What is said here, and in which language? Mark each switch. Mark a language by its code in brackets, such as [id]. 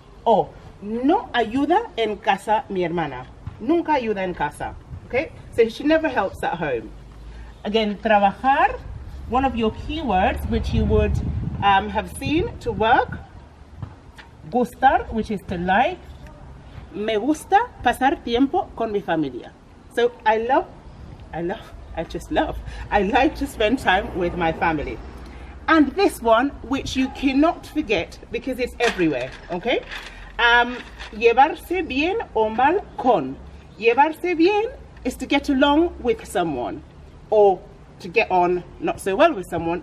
[es] O no ayuda en casa mi hermana. Nunca ayuda en casa. Okay? [en] So she never helps at home. Again, trabajar, one of your keywords which you would have seen, to work. Gustar, which is to like. [es] Me gusta pasar tiempo con mi familia. [en] So I like to spend time with my family. And this one, which you cannot forget because it's everywhere, okay? [es] Llevarse bien o mal con. [en] Llevarse bien is to get along with someone, or to get on not so well with someone.